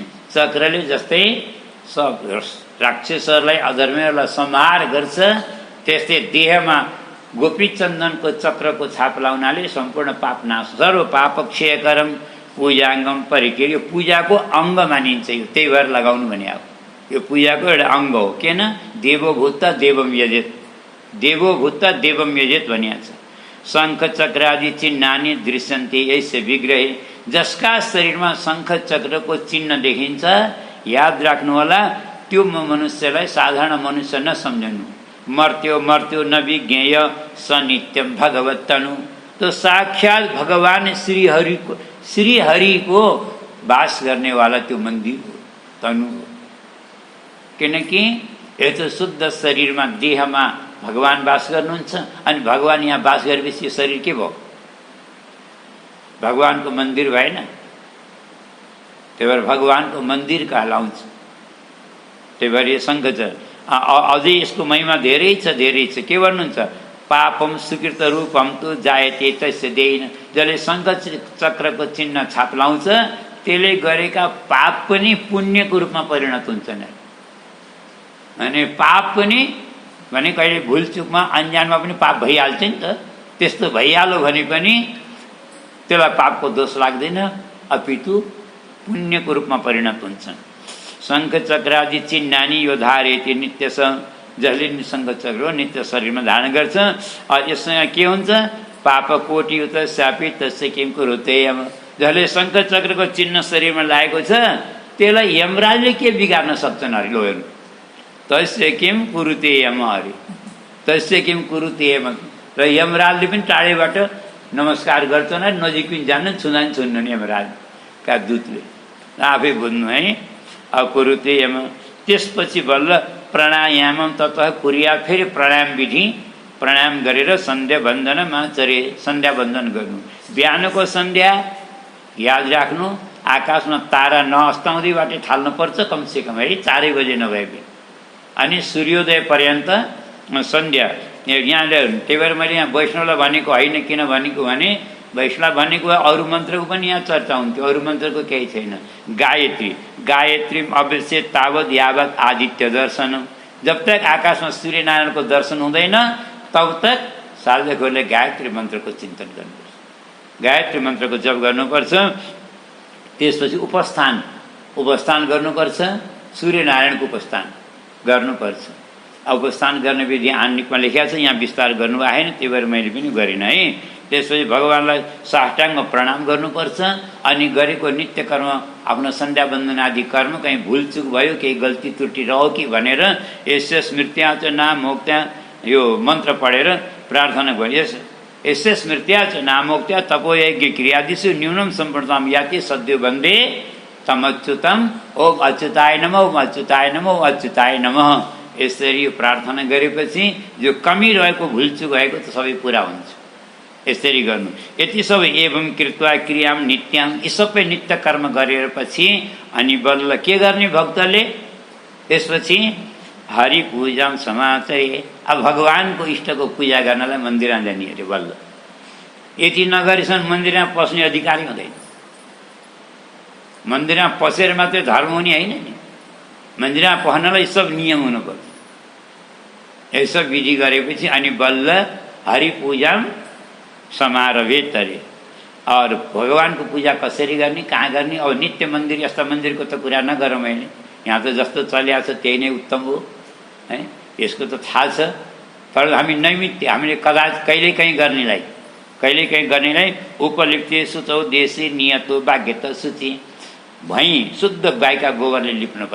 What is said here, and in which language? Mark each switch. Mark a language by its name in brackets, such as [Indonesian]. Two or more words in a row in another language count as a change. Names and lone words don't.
[Nepali] चक्रले जस्तै सब राक्षसहरूलाई अधर्मीहरूलाई संहार गर्छ, त्यस्तै देहमा गोपी चन्दनको चक्रको छाप लाउनाले सम्पूर्ण पाप नाश। [Sanskrit] सर्व पाप क्षयकरम पूजाङ्गम परिके, [Nepali] यो पूजाको अङ्ग मानिन्छ, यो त्यही भएर लगाउनु भने अब यो पूजाको एउटा अङ्ग हो। [Sanskrit] किन देवभूत देवम यजेत, देवभूत देवम यजेत [Nepali] भनिएको छ। [Sanskrit] शङ्ख चक्र आदि चिन्हानि दृश्यन्ते यस्य विग्रहे, [Nepali] जसका शरीरमा शङ्ख चक्रको चिन्ह देखिन्छ याद राख्नु होला, त्यो मनुष्यलाई साधारण मनुष्य नसम्झनु। [Sanskrit] मर्त्यो मर्त्यो न विज्ञेय स नित्यम भगवत तनु, [Nepali] तो साक्षात भगवान श्रीहरिको वास गर्नेवाला त्यो मन्दिर हो, तनु हो। किनकि यस्तो शुद्ध शरीरमा देहमा भगवान वास गर्नुहुन्छ, अनि भगवान यहाँ वास गरेपछि यो शरीर के भयो? भगवानको मन्दिर भएन। त्यही भएर भगवानको मन्दिर कहलाउँछ। त्यही भएर यो शङ्ख छ। अझै यसको महिमा धेरै छ, धेरै छ। के भन्नुहुन्छ? [Sanskrit] पापम सुकृत रूपम तु जायते तस्य देहिन, [Nepali] जसले शङ्ख चक्रको चिन्ह छाप लाउँछ त्यसले गरेका पाप पनि पुण्यको रूपमा परिणत हुन्छन्। अनि पाप पनि भने कहिले भुलचुकमा अन्जानमा पनि पाप भइहाल्छ नि त, त्यस्तो भइहाल्यो भने पनि त्यसलाई पापको दोष लाग्दैन, अपितु पुण्यको रूपमा परिणत हुन्छ। [Sanskrit] शङ्ख चक्रादि चिन्हानि यो धारेति नित्य [Nepali] छ, जसले शङ्ख चक्र नित्य शरीरमा धारण गर्छ। यससँग के हुन्छ? [Sanskrit] पाप कोटि उत स्यापी तस्य किम कुरुते यम, [Nepali] जसले शङ्ख चक्रको चिन्ह शरीरमा लागेको छ त्यसलाई यमराजले के बिगार्न सक्छन्? अरे लो हेर्नु, [Sanskrit] तस्य किम कुरुते यम, अरे तस्य किम कुरुते यम। [Nepali] र यमराजले पनि टाढेबाट नमस्कार गर्छन्, नजिक पनि जान्न, छुँदा पनि छुन्नु नि यमराजका दूतले, आफै बुझ्नु है। [Sanskrit] अकुरुते यम, [Nepali] त्यसपछि बल्ल [Sanskrit] प्राणायामम ततः कुरिया, [Nepali] फेरि प्राणायाम विधि, प्राणायाम गरेर सन्ध्या बन्दनमा चरे, सन्ध्या बन्दन गर्नु। बिहानको सन्ध्या याद राख्नु, आकाशमा तारा नअस्ताउँदैबाट थाल्नुपर्छ कमसेकम है, 4 बजे नभए पनि। अनि सूर्योदय पर्यन्त सन्ध्या यहाँ। त्यही भएर मैले यहाँ वैष्णवलाई भनेको होइन, किन भनेको भने वैष्णव भनेको अरू मन्त्रको पनि यहाँ चर्चा हुन्थ्यो, अरू मन्त्रको केही छैन। गायत्री, [Sanskrit] गायत्री अवश्य तावत यावत आदित्य दर्शन, [Nepali] जब तक आकाशमा सूर्यनारायणको दर्शन हुँदैन तब तक साधकहरूले गायत्री मन्त्रको चिन्तन गर्नुपर्छ, गायत्री मन्त्रको जप गर्नुपर्छ। त्यसपछि उपस्थान, उपस्थान गर्नुपर्छ, सूर्यनारायणको उपस्थान गर्नुपर्छ। उपस्थान गर्ने विधि आन्निकमा लेखिएको छ, यहाँ विस्तार गर्नु आएन, त्यही भएर मैले पनि गरिनँ है। त्यसपछि भगवान्लाई साष्टाङ्ग प्रणाम गर्नुपर्छ। अनि गरेको नित्य कर्म, आफ्नो सन्ध्या बन्दन आदि कर्म कहीँ भुलचुक भयो, केही गल्ती त्रुटि रह्यो कि भनेर [Sanskrit] यस्य स्मृत्या च नामोक्त्या, [Nepali] यो मन्त्र पढेर प्रार्थना भयो। [Sanskrit] यस्य स्मृत्या च नामोक्त्या तपोयज्ञ क्रियादिषु न्यूनम सम्पूर्णताम याति सद्यो वन्दे तम अच्युतम, ओम अच्युताय नमः, ओम अच्युताय नमः, ओम अच्युताय नमः। [Nepali] यसरी यो प्रार्थना गरेपछि जो कमी रहेको भुलचुक भएको त सबै पुरा हुन्छ। यसरी गर्नु। यति सबै [Sanskrit] एवं कृत्वा क्रियाम नित्याम, [Nepali] यी सबै नित्य कर्म गरेर पछि अनि बल्ल के गर्ने भक्तले? त्यसपछि [Sanskrit] हरि पूजाम समाचरे, [Nepali] अब भगवानको इष्टको पूजा गर्नलाई मन्दिरमा जाने अरे बल्ल। यति नगरेसम्म मन्दिरमा पस्ने अधिकार हुँदैन। मन्दिरमा पसेर मात्रै धर्म हुने होइन नि, मन्दिरमा पस्नलाई सब नियम हुनुपर्छ। यसो विधि गरेपछि अनि बल्ल [Sanskrit] हरि पूजाम समारोहे तरे। [Nepali] और भगवानको पूजा कसरी गर्ने, कहाँ गर्ने? अब नित्य मन्दिर, यस्ता मन्दिरको त कुरा नगरौँ मैले, यहाँ त जस्तो चलिएको छ त्यही नै उत्तम हो है, यसको त थाहा छ। तर हामी नैमित्य, हामीले कहिलेकाहीँ गर्नेलाई [Sanskrit] उपलिप्ति सुचौ देशी नियतो भाग्यत सूची, [Nepali] भई शुद्ध गाईका गोबरले लिप्नुपर्छ।